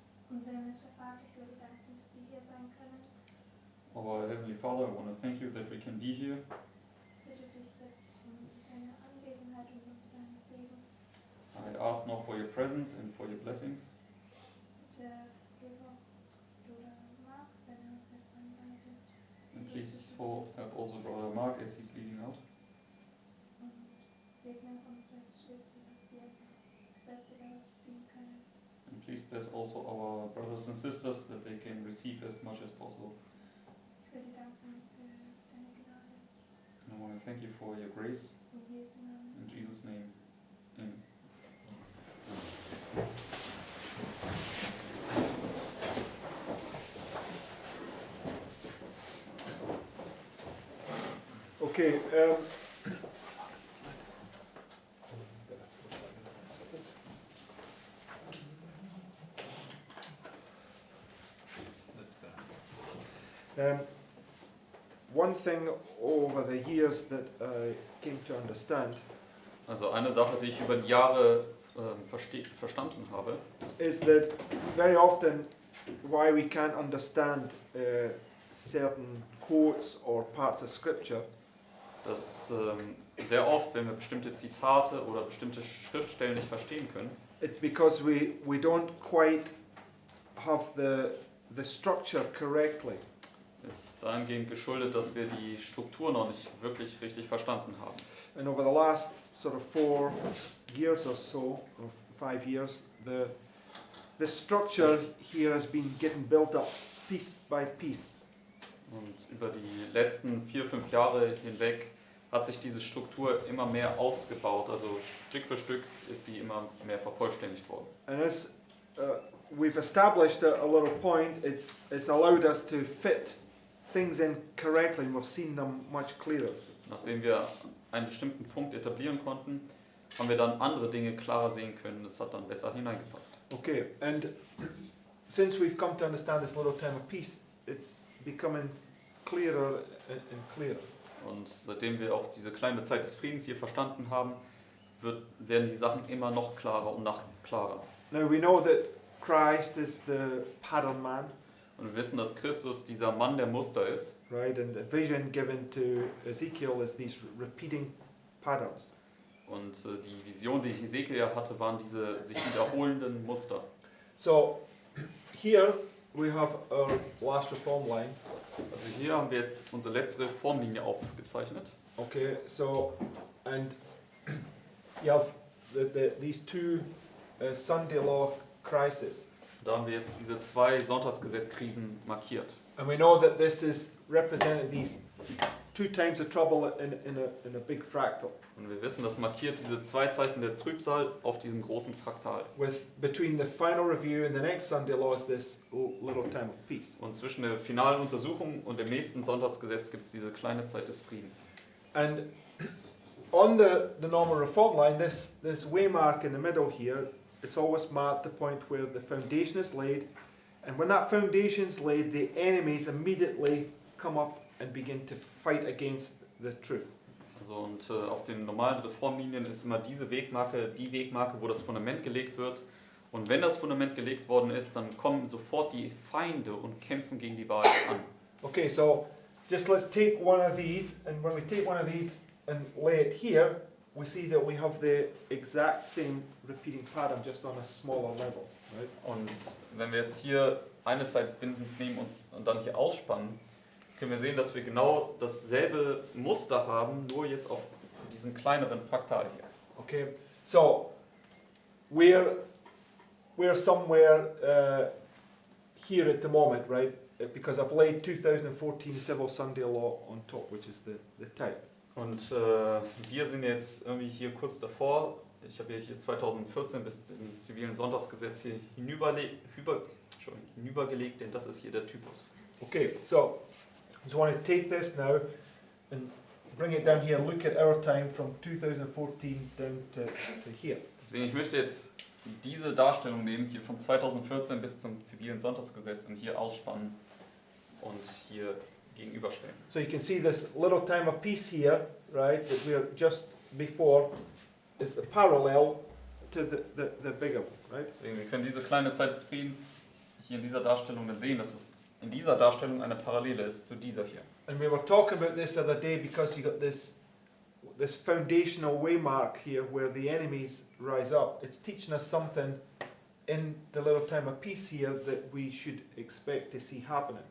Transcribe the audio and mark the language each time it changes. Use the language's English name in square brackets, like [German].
[German] himmlischer Vater, ich würde danken, dass wir hier sein können. [English] Our Heavenly Father, I want to thank you that we can be here. [German] Ich bitte dich jetzt um deine Anwesenheit und um deinen Segen. [English] I ask now for your presence and for your blessings. [German] Bitte Bruder Mark, wenn er uns jetzt anleitet. [English] And please help also Brother Mark as he's leading out. [German] Und segne unsere Geschwister, dass sie das Beste daraus ziehen können. [English] And please bless also our brothers and sisters that they can receive as much as possible. [German] Ich würde danken für deine Gnade. [English] And I want to thank you for your grace. [German] In Jesu Namen. [English] In Jesus' name. Amen. Okay, one thing over the years that I came to understand [German] Also eine Sache, die ich über die Jahre verstanden habe, [English] is that very often why we can't understand certain quotes or parts of scripture [German] dass sehr oft, wenn wir bestimmte Zitate oder bestimmte Schriftstellen nicht verstehen können, [English] it's because we don't quite have the structure correctly. [German] ist dahingehend geschuldet, dass wir die Struktur noch nicht wirklich richtig verstanden haben. [English] And over the last sort of 4 years or so, or 5 years, the structure here has been getting built up piece by piece. [German] Und über die letzten 4-5 Jahre hinweg hat sich diese Struktur immer mehr ausgebaut. Also Stück für Stück ist sie immer mehr vervollständigt worden. [English] And as we've established a little point, it's allowed us to fit things in correctly, and we've seen them much clearer. [German] Nachdem wir einen bestimmten Punkt etablieren konnten, haben wir dann andere Dinge klarer sehen können. Das hat dann besser hineingepasst. [English] Okay, and since we've come to understand this little time of peace, it's becoming clearer and clearer. [German] Und seitdem wir auch diese kleine Zeit des Friedens hier verstanden haben, werden die Sachen immer noch klarer und noch klarer. [English] Now we know that Christ is the pattern man, [German] Und wir wissen, dass Christus dieser Mann der Muster ist. [English] right? And the vision given to Ezekiel is these repeating patterns. [German] Und die Vision, die Hesekiel hatte, waren diese sich wiederholenden Muster. [English] So here we have our last reform line. [German] Also hier haben wir jetzt unsere letzte Reformlinie aufgezeichnet. [English] Okay, so and you have these two Sunday law crises. [German] Da haben wir jetzt diese 2 Sonntagsgesetzkrisen markiert. [English] And we know that this is represented these 2 times of trouble in a big fractal, [German] Und wir wissen, das markiert diese 2 Zeichen der Trübsal auf diesem großen Fraktal. [English] with between the final review and the next Sunday law is this little time of peace. [German] Und zwischen der finalen Untersuchung und dem nächsten Sonntagsgesetz gibt es diese kleine Zeit des Friedens. [English] And on the normal reform line, this waymark in the middle here, it's always marked the point where the foundation is laid, and when that foundation is laid, the enemies immediately come up and begin to fight against the truth. [German] Also und auf den normalen Reformlinien ist immer diese Wegmarke, die Wegmarke, wo das Fundament gelegt wird. Und wenn das Fundament gelegt worden ist, dann kommen sofort die Feinde und kämpfen gegen die Wahrheit an. [English] Okay, so just let's take one of these, and when we take one of these and lay it here, we see that we have the exact same repeating pattern, just on a smaller level, right? [German] Und wenn wir jetzt hier eine Zeit des Bindens nehmen und dann hier ausspannen, können wir sehen, dass wir genau dasselbe Muster haben, nur jetzt auf diesen kleineren Fraktal hier. [English] Okay, so we're somewhere here at the moment, right? Because I've laid 2014 Civil Sunday Law on top, which is the type. [German] Und wir sind jetzt irgendwie hier kurz davor. Ich habe hier 2014 bis zum zivilen Sonntagsgesetz hier hinübergelegt, denn das ist hier der Typus. [English] Okay, so I just want to take this now and bring it down here. Look at our time from 2014 down to here. [German] Deswegen, ich möchte jetzt diese Darstellung nehmen, hier von 2014 bis zum zivilen Sonntagsgesetz und hier ausspannen und hier gegenüberstellen. [English] So you can see this little time of peace here, right, that we're just before, is a parallel to the bigger one, right? [German] Deswegen, wir können diese kleine Zeit des Friedens hier in dieser Darstellung dann sehen, dass es in dieser Darstellung eine Parallele ist zu dieser hier. [English] And we were talking about this the other day because you got this foundational waymark here where the enemies rise up. It's teaching us something in the little time of peace here that we should expect to see happening.